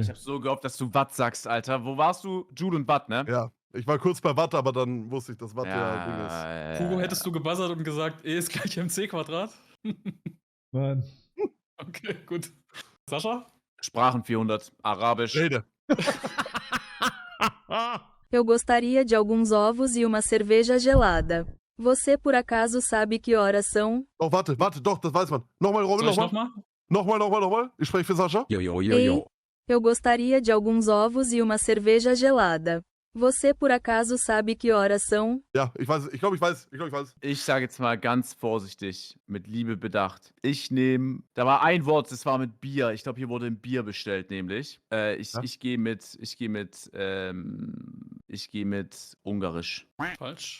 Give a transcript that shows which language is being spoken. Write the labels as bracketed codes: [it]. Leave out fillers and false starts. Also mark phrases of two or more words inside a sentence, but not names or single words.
[de] Ich hab so gehofft, dass du Watt sagst, Alter. Wo warst du? Joule und Watt, ne? Ja, ich war kurz bei Watt, aber dann wusste ich, dass Watt ja Ding ist. Hugo, hättest du gebuzzert und gesagt, E ist gleich mc²? Nein. Okay, gut. Sascha? Sprachen 400, Arabisch. Rede. [pt] Eu gostaria de alguns ovos e uma cerveja gelada. Você por acaso sabe que horas são? [de] Oh, warte, doch, das weiß man. Nochmal, Robin, Soll ich nochmal. nochmal? Nochmal. Ich spreche für Sascha. [pt] Ei, eu gostaria de alguns ovos e uma cerveja gelada. Você por acaso sabe que horas são? [de] Ja, ich glaube, ich weiß. Ich sage jetzt mal ganz vorsichtig, mit Liebe bedacht. Ich nehme, da war ein Wort, das war mit Bier. Ich glaube, hier wurde ein Bier bestellt, nämlich. Ich gehe mit Ungarisch. Falsch.